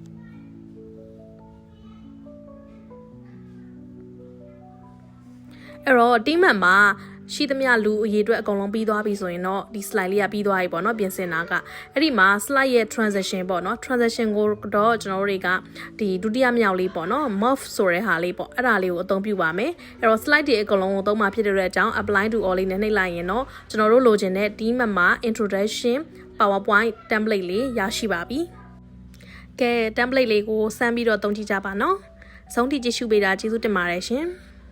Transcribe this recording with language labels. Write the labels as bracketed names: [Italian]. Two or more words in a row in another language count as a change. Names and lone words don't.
[Burmese] အဲ့တော့ [English] team member [Burmese] ရှိသမျှလူအရေးအတွက်အကုန်လုံးပြီးသွားပြီဆိုရင်တော့ဒီ slide လေးကပြီးသွားပြီပေါ့နော်ပြင်ဆင် တာကအဲ့ဒီမှာ slide ရဲ့ transition ပေါ့နော် transition ကိုတော့ကျွန်တော်တို့တွေကဒီဒုတိယမြောက်လေးပေါ့နော် morph ဆိုတဲ့ဟာလေးပေါ့အဲ့ဒါလေးကိုအသုံးပြုပါမယ်အဲ့တော့ slide တွေအကုန်လုံးကိုသုံးမှာဖြစ်တဲ့အကြောင်း [English] apply to all [Burmese] လေးနဲ့နှိပ်လိုက်ရင်တော့ကျွန်တော်တို့လိုချင်တဲ့ [English] team member introduction PowerPoint template [Burmese] လေးရရှိပါပြီကဲ template လေးကိုစမ်းပြီးတော့သုံးကြည့်ကြပါနော်အဆုံးထိကြည့်ရှုပေးတာကျေးဇူးတင်ပါတယ်ရှင်